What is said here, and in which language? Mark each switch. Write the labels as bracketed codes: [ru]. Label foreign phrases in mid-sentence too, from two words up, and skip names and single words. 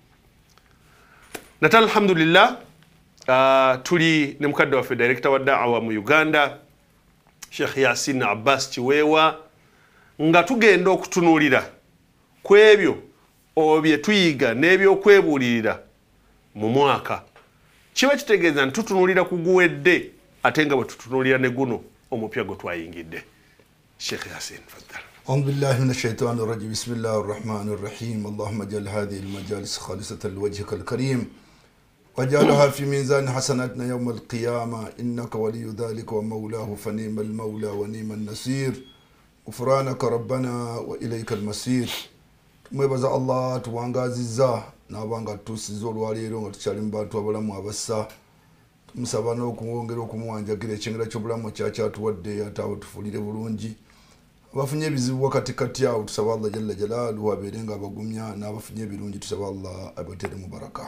[lg] Nate alhamdulillah tuli ne mukadde waffe director wa da'wa mu Uganda Sheikh Yasin Abbas Kiweewa nga tugenda okutunuulira ku ebyo bye tuyiga n'ebyokwebuulirira mu mwaka kiba kitegeeza nti tutunuulira ku guwedde ate nga bwe tutunuulira ne guno omupya gwe twayingidde. Sheikh Yasin faddal. [ar] أعوذ بالله من الشيطان الرجيم بسم الله الرحمن الرحيم اللهم اجعل هذه المجالس خالصة لوجهك الكريم واجعلها في ميزان حسناتنا يوم القيامة إنك ولي ذلك ومولاه فنيم المولى ونيم النصير غفرانك ربنا وإليك المصير [lg] mwebaza Allah tuwangaziza nabanga tusizo olwaleero nga tukyali mu bantu abalamu abassa tumusaba n'okuwongera okumuwanjagira ekyengera ky'obulamu kyakyatuwadde ate awo tufuulire bulungi abafunye ebizibu wakati kati awo tusaba [ar] الله جل جلاله [lg] abeere nga abagumya n'abafunye ebirungi tusaba Allah abatere mu baraka.